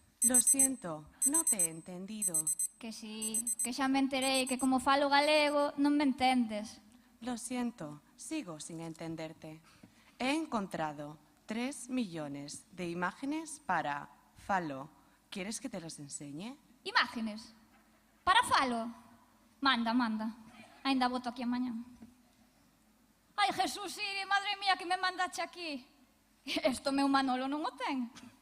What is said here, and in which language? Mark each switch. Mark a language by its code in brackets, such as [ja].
[es] Lo siento, no te he entendido. [gl] Que sí, que xa me enterei que como falo galego non me entendes. [es] Lo siento, sigo sin entenderte. He encontrado 3 millones de imágenes para falo. ¿Quieres que te las enseñe? [gl] Imágenes. Para falo. Manda, manda. Ainda voto aquí amañá. Ai, Jesús, Siri, madre mía, que me mandache aquí. Esto meu Manolo non o ten.